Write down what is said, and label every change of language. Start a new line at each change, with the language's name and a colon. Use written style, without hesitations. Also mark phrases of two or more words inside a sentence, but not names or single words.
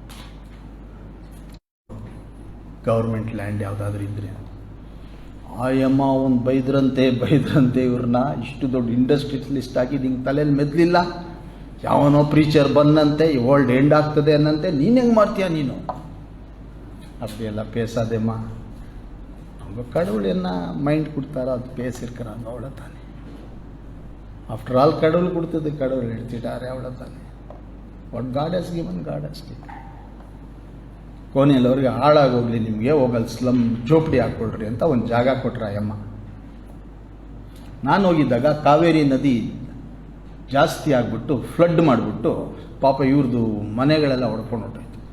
English: government land
Kannada: ಯಾವುದಾದ್ರೂ ಇದ್ರೆ ಆಯಮ್ಮ ಒಂದು ಬೈದ್ರಂತೆ ಇವ್ರನ್ನ, ಇಷ್ಟು ದೊಡ್ಡ ಇಂಡಸ್ಟ್ರಿಯಲಿಸ್ಟ್ ಆಗಿ ನಿಂಗೆ ತಲೆಯಲ್ಲಿ ಮೆದ್ಲಿಲ್ಲ. ಯಾವನೋ ಪ್ರೀಚರ್ ಬಂದಂತೆ
English: world end
Kannada: ಆಗ್ತದೆ ಅನ್ನಂತೆ, ನೀನು ಹೆಂಗೆ ಮಾಡ್ತೀಯ ನೀನು?
Tamil: அப்படியெல்லாம் பேசாதேம்மா, அவங்க கடவுள் என்ன மைண்ட் கொடுத்தாரோ அது பேசியிருக்கிறாங்க, அவ்வளோதானே.
English: after all
Tamil: கடவுள் கொடுத்தது கடவுள் எடுத்துட்டாரே அவ்வளோதானே.
English: what God has given God has taken.
Kannada: ಕೊನೆಯಲ್ಲವ್ರಿಗೆ ಹಾಳಾಗೋಗ್ಲಿ ನಿಮಗೆ, ಹೋಗಲ್ಲಿ ಸ್ಲಮ್ ಜೋಪಡಿ ಹಾಕ್ಕೊಳ್ರಿ ಅಂತ ಒಂದು ಜಾಗ ಕೊಟ್ರ ಅಯ್ಯಮ್ಮ. ನಾನು ಹೋಗಿದ್ದಾಗ ಕಾವೇರಿ ನದಿ ಜಾಸ್ತಿ ಆಗಿಬಿಟ್ಟು ಫ್ಲಡ್ ಮಾಡಿಬಿಟ್ಟು ಪಾಪ ಇವ್ರದ್ದು ಮನೆಗಳೆಲ್ಲ ಹೊಡ್ಕೊಂಡು ಹೊಟ್ಟೋಯ್ತು.